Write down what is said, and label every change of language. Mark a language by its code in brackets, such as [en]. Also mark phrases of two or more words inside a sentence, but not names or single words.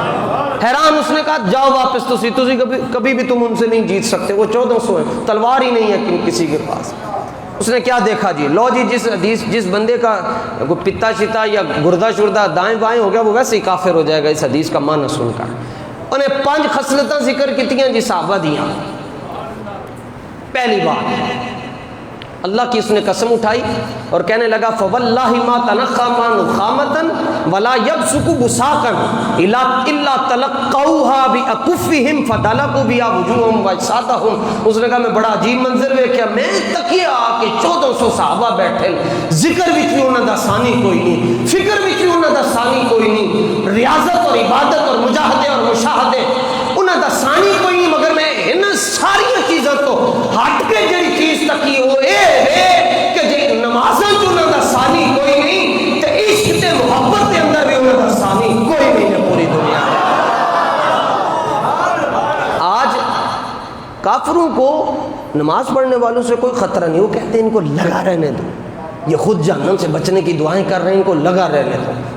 [ur] حیران، اس نے کہا جاؤ واپس، تسی کبھی بھی تم ان سے نہیں جیت سکتے، وہ 1400 ہیں، تلوار ہی نہیں ہے کسی کے پاس۔ اس نے کیا دیکھا جی؟ لو جی، جس بندے کا پتا شتا یا گردہ شردہ دائیں بائیں ہو گیا وہ ویسے ہی کافر ہو جائے گا اس حدیث کا معنی سن کر۔ [pa] انہیں 5 خصلتیں ذکر کیتیاں جی صحابہ دیاں۔ [ur] پہلی بات، اللہ کی اس نے قسم اٹھائی اور کہنے لگا [ar] فواللہ ما تنخما نخامة ولا يبسق بساقا الا تلقوها باكفهم فدلقوا بها وجوههم واجسادهم۔ [pa] اس نے کہا میں بڑا عجیب منظر ویکھیا، میں تکیا کہ 1400 صحابہ بیٹھے، ذکر وچ بھی انہاں دا ثانی کوئی نہیں، فکر وچ بھی انہاں دا ثانی کوئی نہیں، ریاضت اور عبادت اور مجاہدے اور مشاہدے انہاں دا ثانی کوئی نہیں، مگر میں ان ساری چیزوں تو ہٹ کے جڑی چیز تکی وہ کہ جی نمازاں جو انہاں دا ثانی کوئی نہیں تے عشق تے محبت کے اندر بھی انہاں دا ثانی کوئی نہیں ہے پوری دنیا میں۔ [ur] آج کافروں کو نماز پڑھنے والوں سے کوئی خطرہ نہیں، وہ کہتے ہیں ان کو لگا رہنے دو، یہ خود جہنم سے بچنے کی دعائیں کر رہے ہیں، ان کو لگا رہنے دو۔